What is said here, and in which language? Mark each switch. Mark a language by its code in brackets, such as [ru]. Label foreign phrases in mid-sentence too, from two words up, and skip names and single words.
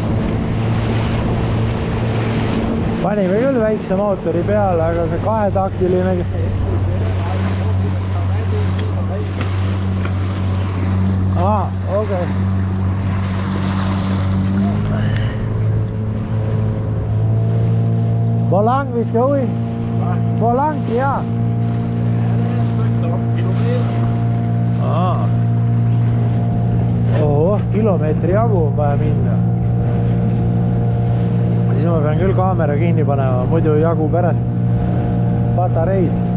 [et] Panime küll väikse mootori peale, aga see kahetaktiline. Okei. Volang, [da] vi skal ud i. Volang, ja. [et] Oho, kilomeetri jagu on vaja minna. Siis ma pean küll kaamera kinni panema, muidu jagu pärast patareid.